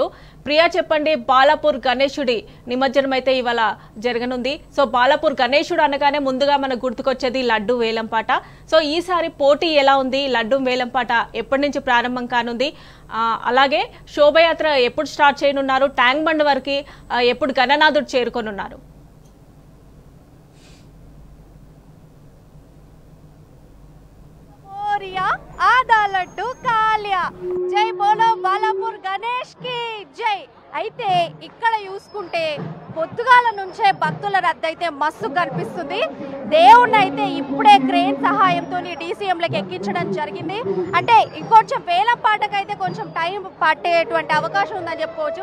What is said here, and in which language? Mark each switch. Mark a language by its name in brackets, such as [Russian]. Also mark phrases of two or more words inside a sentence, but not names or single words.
[Telugu] ప్రియా, చెప్పండి, బాలాపూర్ గణేశుడి నిమజ్జనం అయితే ఇవాళ జరగనుంది. సో బాలాపూర్ గణేశుడు అనగానే ముందుగా మనకు గుర్తుకొచ్చేది లడ్డు వేలం పాట. సో ఈసారి పోటీ ఎలా ఉంది? లడ్డు వేలం పాట ఎప్పటి నుంచి ప్రారంభం కానుంది? అలాగే శోభయాత్ర ఎప్పుడు స్టార్ట్ చేయనున్నారు? ట్యాంక్ బండ్ వరకు ఎప్పుడు గణనాథుడు చేరుకొనున్నారు? [Hindi] आधा लड्डू खा लिया। जय बोलो बालापुर गणेश की जय। [Telugu] అయితే ఇక్కడ చూసుకుంటే పొద్దుగాల నుంచే భక్తుల రద్దు అయితే మస్తు కనిపిస్తుంది. దేవుణ్ణి అయితే ఇప్పుడే క్రేన్ సహాయంతో డీసీఎంలకు ఎక్కించడం జరిగింది. అంటే ఇంకొంచెం వేలం పాటకైతే కొంచెం టైం పట్టేటువంటి అవకాశం ఉందని చెప్పుకోవచ్చు.